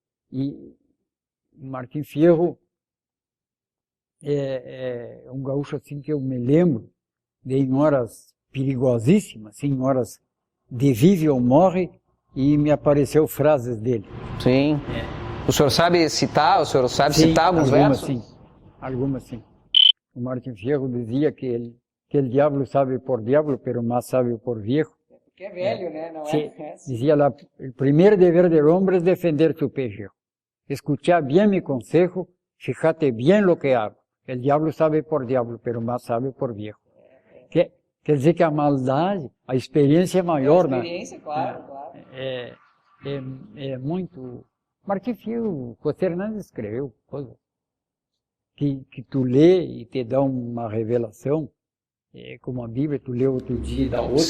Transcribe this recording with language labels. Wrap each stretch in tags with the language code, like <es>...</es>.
<pt>E Martim Fierro é um gaúcho assim que eu me lembro de em horas perigosíssimas, assim, em horas de vive ou morre, e me apareceu frases dele. Sim. O senhor sabe citar? O senhor sabe citar alguns versos? Sim, algumas sim. O Martim Fierro dizia que</pt> <es>el diablo sabe por diablo, pero más sabe por viejo.</es> <pt>Porque é velho, né? Não</pt> <es>sí.</es> <pt>Dizia lá, o primeiro dever</pt> <es>del hombre es defender su pellejo. Escuchar bien mi consejo, fíjate bien lo que hago. El diablo sabe por diablo, pero más sabe por viejo.</es> <pt>Quer dizer que a maldade, a experiência é maior, né? A experiência, claro. É muito... Martim Fierro, José Hernandes escreveu coisas que tu lê e te dá uma revelação, como a Bíblia, tu lê outro dia e dá outra coisa.</pt>